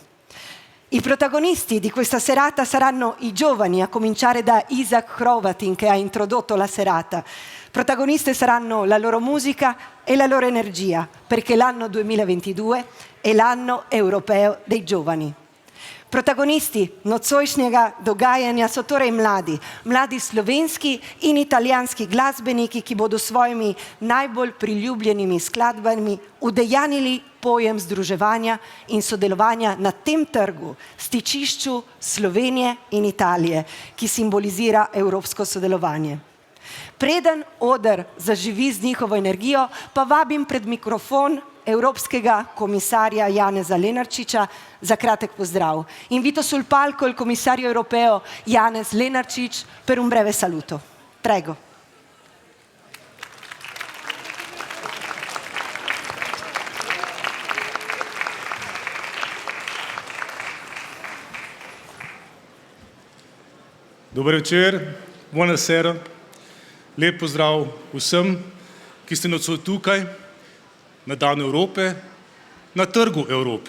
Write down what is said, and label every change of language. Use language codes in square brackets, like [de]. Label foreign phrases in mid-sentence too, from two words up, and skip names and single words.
[it] I protagonisti di questa serata saranno i giovani, a cominciare da Izak Hrovatin, che ha introdotto la serata. Protagoniste saranno la loro musica e la loro energia, perché l'anno 2022 è l'anno europeo dei giovani. [sl] Protagonisti nocojšnjega dogajanja so torej mladi slovenski in italijanski glasbeniki, ki bodo svojimi najbolj priljubljenimi skladbami udejanili pojem združevanja in sodelovanja na tem trgu, stičišču Slovenije in Italije, ki simbolizira evropsko sodelovanje. Preden oder zaživi z njihovo energijo, pa vabim pred mikrofon Evropskega komisarja Janeza Lenarčiča za kratek pozdrav. [it] Invito sul palco il commissario europeo Janez Lenarčič per un breve saluto. Prego. [sl] Dober večer, buonasera, lep pozdrav vsem, ki ste nocoj tukaj, na Dan Evrope, na Trgu Evrope.